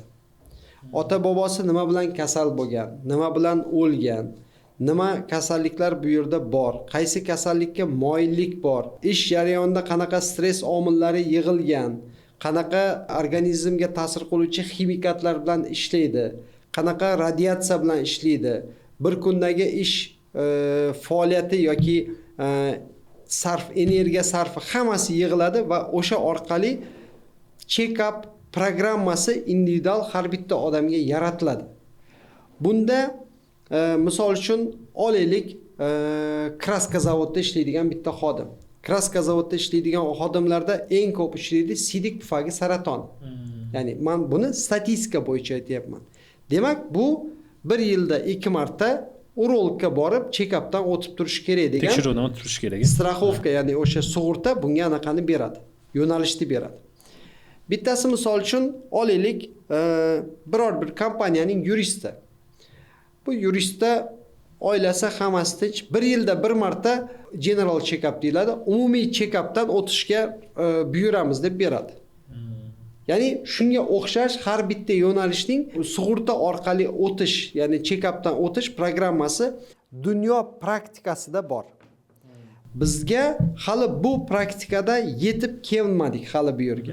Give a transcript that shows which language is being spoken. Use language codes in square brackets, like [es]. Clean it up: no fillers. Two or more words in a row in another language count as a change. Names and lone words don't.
[uz] Ota bobosi nima bilan kasal bo'lgan, nima bilan o'lgan, nima kasalliklar bu yerda bor, qaysi kasallikka moyillik bor, ish jarayonida qanaqa stress omillari yig'ilgan, qanaqa organizmga ta'sir qiluvchi ximikatlar bilan ishlaydi, qanaqa radiatsiya bilan ishlaydi, bir kundagi ish faoliyati yoki energiya sarfi hammasi yig'iladi va o'sha orqali check-up programmasi individual har bitta odamga yaratiladi. Bunda misol uchun olaylik, kraska zavodda ishlaydigan bitta xodim. Kraska zavodda ishlaydigan xodimlarda eng ko'p uchraydi sidik pufagi saraton. Ya'ni men buni statistika bo'yicha aytyapman. Demak, bu bir yilda 2 marta urologga borib check-updan o'tib turish kerak degan. Tekshiruvdan o'tib turish kerak. Страховка, ya'ni o'sha sug'urta bunga anaqani beradi. Yo'nalishni beradi. Bittasi misol uchun olaylik, biror bir kompaniyaning yuristi. Bu yuristda oilasi hammasi tinch, bir yilda bir marta [en] general check-up [uz] deyiladi. Umumiy check-updan o'tishga buyuramiz deb beradi. Ya'ni shunga o'xshash har bitta yo'nalishning sug'urta orqali o'tish, ya'ni check-updan o'tish programmasi dunyo praktikasida bor. Bizga hali bu praktikada yetib kelmadik hali bu yerga.